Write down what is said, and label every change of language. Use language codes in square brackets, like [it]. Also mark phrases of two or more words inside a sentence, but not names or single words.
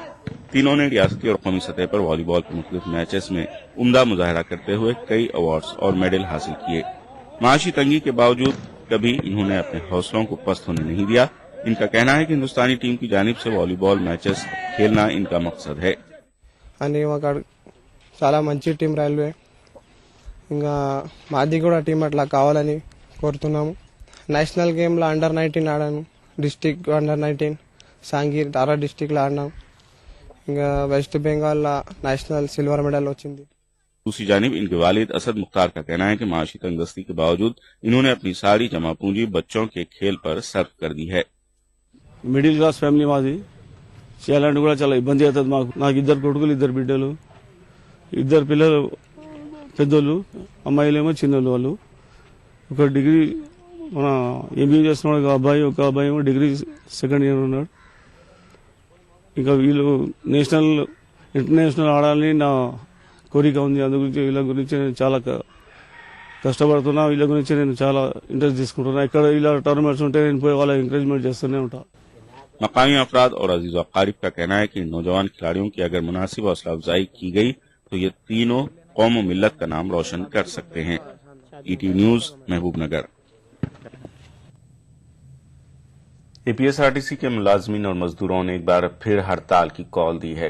[ur] تینوں نے ریاستی اور قومی سطح پر والی بال کے مختلف میچز میں عمدہ مظاہرہ کرتے ہوئے کئی ایوارڈز اور میڈل حاصل کیے۔ معاشی تنگی کے باوجود کبھی انہوں نے اپنے حوصلوں کو پست ہونے نہیں دیا۔ ان کا کہنا ہے کہ ہندوستانی ٹیم کی جانب سے والی بال میچز کھیلنا ان کا مقصد ہے۔ [te] అని అక్కడ చాలా మంచి టీం రైల్వే ఇంకా మాది కూడా టీం అట్లా కావాలని కోరుతున్నాము। నేషనల్ గేమ్లో అండర్ 19 ఆడాను, డిస్టిక్ అండర్ 19 సాంగీర్ తారా డిస్టిక్లో ఆడినాం। ఇంకా వెస్ట్ బెంగాల్లో [en] national silver medal [te] వచ్చింది। [ur] دوسری جانب ان کے والد اسد مختار کا کہنا ہے کہ معاشی تنگدستی کے باوجود انہوں نے اپنی ساری جمع پونجی بچوں کے کھیل پر صرف کر دی ہے۔ [en] middle class family [te] మాది, చేయాలంటే కూడా చాలా ఇబ్బంది అవుతుంది మాకు। నాకు 2 కొడుకులు 2 బిడ్డలు, 2 పిల్లలు పెద్దోళ్ళు, అమ్మాయిలేమో చిన్నోళ్ళు। వాళ్ళు ఒక డిగ్రీ మన ఎంబీఏ చేస్తున్నాడు ఒక అబ్బాయి, ఒక అబ్బాయి ఏమో [en] degree second year [te] ఉన్నాడు। ఇంకా వీళ్ళు [en] national international [te] ఆడాలని నా కోరిక ఉంది। అందు గురించి వీళ్ళ గురించి నేను చాలా కష్టపడుతున్నా, వీళ్ళ గురించి నేను చాలా ఇంట్రెస్ట్ తీసుకుంటున్నా। ఇక్కడ ఇలా టోర్నమెంట్స్ ఉంటే నేను పోయి వాళ్ళ ఎంకరేజ్మెంట్ చేస్తూనే ఉంటా۔ [ur] مقامی افراد اور عزیز و اقارب کا کہنا ہے کہ ان نوجوان کھلاڑیوں کی اگر مناسب حوصلہ افزائی کی گئی تو یہ تینوں قوم و ملت کا نام روشن کر سکتے ہیں۔ ای ٹی وی نیوز محبوب نگر۔ اے پی ایس آر ٹی سی کے ملازمین اور مزدوروں نے ایک بار پھر ہڑتال کی کال دی ہے۔